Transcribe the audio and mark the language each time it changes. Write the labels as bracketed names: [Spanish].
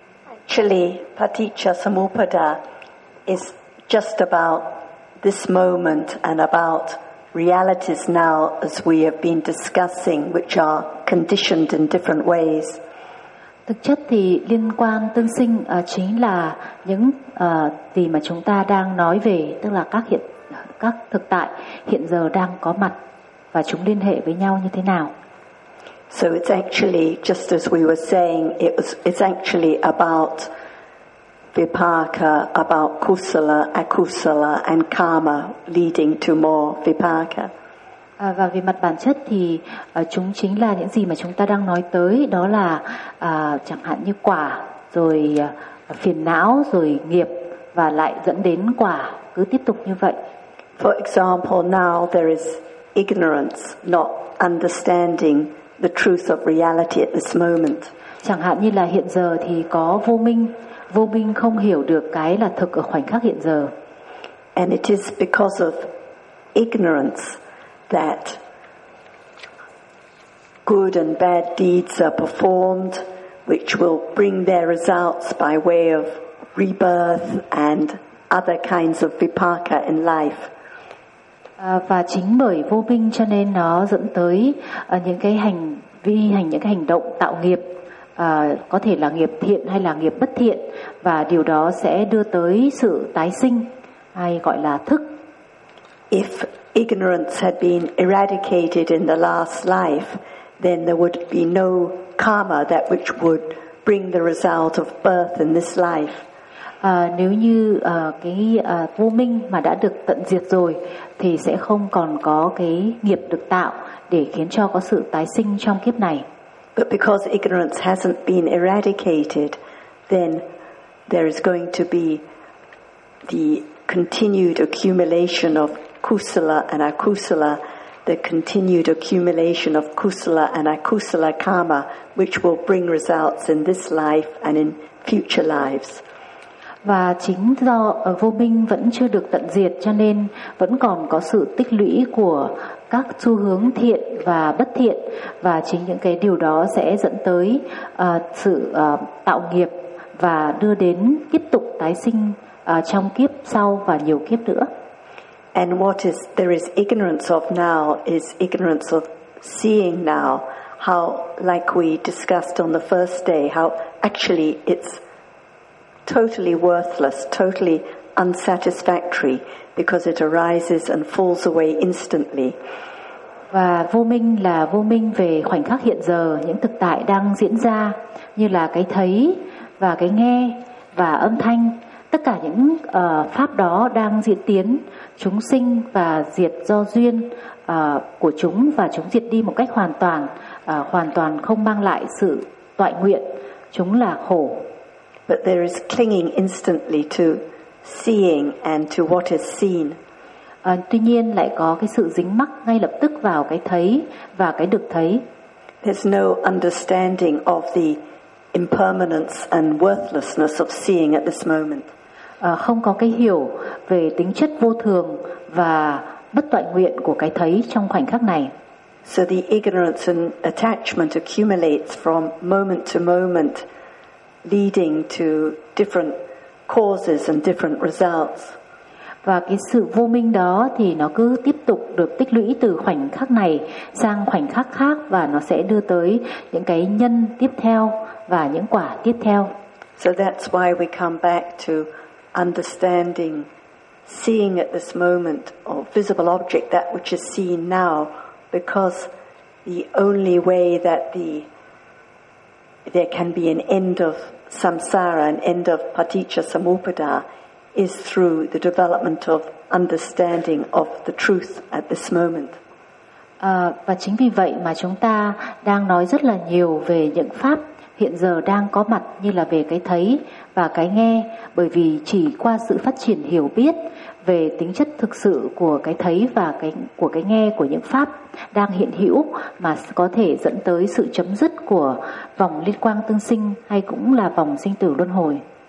[English] Actually, paticca samuppada is just about this moment and about realities now, as we have been discussing, which are conditioned in different ways. [Vietnamese] Thực chất thì liên quan tương sinh chính là những gì mà chúng ta đang nói về, tức là các thực tại hiện giờ đang có mặt và chúng liên hệ với nhau như thế nào. [English] So it's actually just as we were saying, it's actually about vipaka, about kusala, akusala and karma leading to more vipaka. [Vietnamese] Và về mặt bản chất thì chúng chính là những gì mà chúng ta đang nói tới, đó là chẳng hạn như quả, rồi phiền não, rồi nghiệp, và lại dẫn đến quả cứ tiếp tục như vậy. [English] For example, now there is ignorance, not understanding the truth of reality at this moment. [Vietnamese] Chẳng hạn như là hiện giờ thì có vô minh không hiểu được cái là thực ở khoảnh khắc hiện giờ. [English] And it is because of ignorance that good and bad deeds are performed, which will bring their results by way of rebirth and other kinds of vipaka in life. [Vietnamese] Và chính bởi vô minh cho nên nó dẫn tới những cái hành vi, những cái hành động tạo nghiệp, có thể là nghiệp thiện hay là nghiệp bất thiện, và điều đó sẽ đưa tới sự tái sinh hay gọi là thức. [English] If ignorance had been eradicated in the last life, then there would be no karma that which would bring the result of birth in this life. [Vietnamese] Nếu như vô minh mà đã được tận diệt rồi thì sẽ không còn có cái nghiệp được tạo để khiến cho có sự tái sinh trong kiếp này. [English] But because ignorance hasn't been eradicated, then there is going to be the continued accumulation of kusala and akusala, the continued accumulation of kusala and akusala karma, which will bring results in this life and in future lives. [Vietnamese] Và chính do vô minh vẫn chưa được tận diệt cho nên vẫn còn có sự tích lũy của các xu hướng thiện và bất thiện, và chính những cái điều đó sẽ dẫn tới sự tạo nghiệp và đưa đến tiếp tục tái sinh trong kiếp sau và nhiều kiếp nữa. [English] And what is there is ignorance of now is ignorance of seeing now, how like we discussed on the first day, how actually it's totally worthless, totally unsatisfactory, because it arises and falls away instantly. [Vietnamese] Và vô minh là vô minh về khoảnh khắc hiện giờ, những thực tại đang diễn ra như là cái thấy và cái nghe và âm thanh, tất cả những pháp đó đang diễn tiến, chúng sinh và diệt do duyên của chúng, và chúng diệt đi một cách hoàn toàn không mang lại sự toại nguyện, chúng là khổ. [English] But there is clinging instantly to seeing and to what is seen. [Vietnamese] Tuy nhiên lại có cái sự dính mắc ngay lập tức vào cái thấy và cái được thấy. [English] There's no understanding of the impermanence and worthlessness of seeing at this moment. [Vietnamese] Không có cái hiểu về tính chất vô thường và bất toại nguyện của cái thấy trong khoảnh khắc này. [English] So the ignorance and attachment accumulates from moment to moment, leading to different causes and different results. [Vietnamese] Và cái sự vô minh đó thì nó cứ tiếp tục được tích lũy từ khoảnh khắc này sang khoảnh khắc khác, và nó sẽ đưa tới những cái nhân tiếp theo và những quả tiếp theo. [English] So that's why we come back to understanding seeing at this moment or visible object, that which is seen now, because the only way that there can be an end of samsara, an end of paticca samuppada, is through the development of understanding of the truth at this moment. [Vietnamese] Và chính vì vậy mà chúng ta đang nói rất là nhiều về những pháp hiện giờ đang có mặt, như là về cái thấy và cái nghe, bởi vì chỉ qua sự phát triển hiểu biết về tính chất thực sự của cái thấy và của cái nghe, của những pháp đang hiện hữu, mà có thể dẫn tới sự chấm dứt của vòng liên quan tương sinh hay cũng là vòng sinh tử luân hồi.